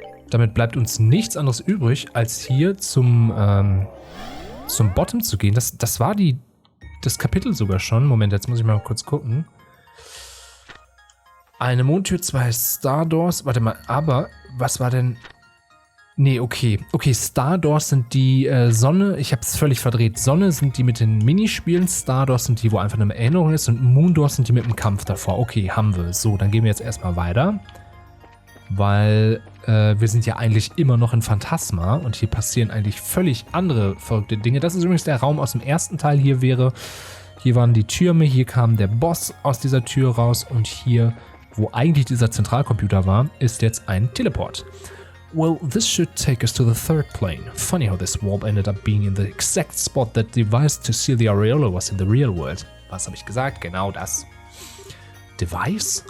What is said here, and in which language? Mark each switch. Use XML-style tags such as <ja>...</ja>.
<de>Damit bleibt uns nichts anderes übrig, als hier zum Bottom zu gehen. Das war das Kapitel sogar schon. Moment, jetzt muss ich mal kurz gucken. Eine Mondtür, 2 Stardoors. Warte mal, aber was war denn... Nee, okay. Okay, Stardoors sind die Sonne. Ich habe es völlig verdreht. Sonne sind die mit den Minispielen. Stardoors sind die, wo einfach eine Erinnerung ist. Und Moondoors sind die mit dem Kampf davor. Okay, haben wir. So, dann gehen wir jetzt erstmal weiter. Weil wir sind ja eigentlich immer noch in Phantasma. Und hier passieren eigentlich völlig andere verrückte Dinge. Das ist übrigens der Raum aus dem ersten Teil. Hier waren die Türme. Hier kam der Boss aus dieser Tür raus. Und hier, wo eigentlich dieser Zentralcomputer war, ist jetzt ein Teleport.</de> <en>Well, this should take us to the third plane. Funny how this warp ended up being in the exact spot that device to seal the aureola was in the real world.</en> <de>Was habe ich gesagt? Genau das.</de> <en>Device?</en>